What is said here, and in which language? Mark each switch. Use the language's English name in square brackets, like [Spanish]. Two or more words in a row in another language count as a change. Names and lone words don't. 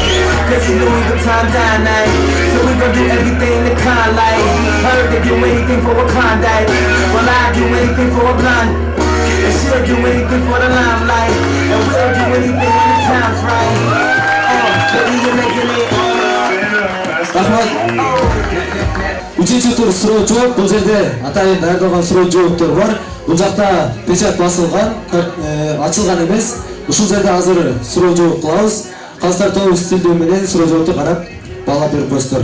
[English] Cause it's Louis Vuitton dine night, so we gon' do everything the kind like. Heard they do anything for a Klondike, well I do anything for a blonde, and she'll do anything for the limelight, and we'll do anything when the time's right. Baby, you're making it. [Kyrgyz] Рахмат. Үчүнчү тур суроо жооп. Бул жерде атайын даярдалган суроо жооптор бар. Бул жакта печать басылган, ачылган эмес. Ушул жерде азыр суроо жооп кылабыз. Кыздар тобу стилдөө менен суроо жоопту карап баалап берип коесуздар.